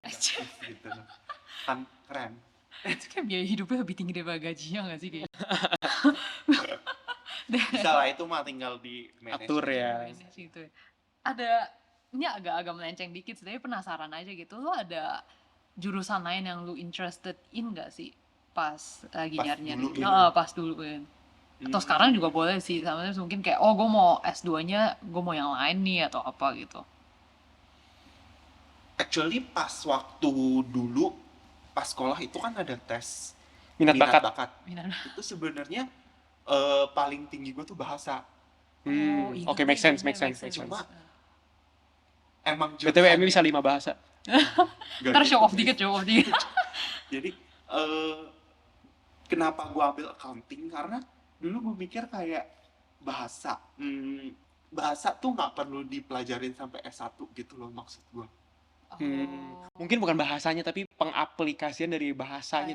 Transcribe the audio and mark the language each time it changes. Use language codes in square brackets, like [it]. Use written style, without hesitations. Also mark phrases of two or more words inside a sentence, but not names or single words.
[id] gitu, kan keren. Itu kayak biaya hidupnya lebih tinggi daripada gajinya nggak sih kayaknya? Bisa lah, itu mah tinggal di manage Atur aja. ya. Manage gitu ya. Ada, ini agak-agak melenceng dikit sih, tapi penasaran aja gitu. Lu ada jurusan lain yang lu [en] interested in [id] gak sih pas lagi Pas nyari-nyari? dulu gitu. Pas dulu kan. Atau sekarang juga boleh sih, sama mungkin kayak oh gue mau S2-nya, gue mau yang lain nih atau apa gitu. Actually pas waktu dulu pas sekolah itu kan ada tes Minat bakat. Minat. Itu sebenarnya paling tinggi gue tuh bahasa. Ingat Oke, deh, [en] make sense, [id] ingat, [en] make sense, make make sense. [id] Cuma emang BTW jurusan- Emi bisa 5 bahasa. Gak Ntar gitu, [en] show off guys. [id] dikit, [en] show off [id] dikit. Jadi kenapa gue ambil accounting, karena dulu gue mikir kayak bahasa bahasa tuh nggak perlu dipelajarin sampai S1 gitu loh, maksud gue. Mungkin bukan bahasanya tapi pengaplikasian dari bahasanya.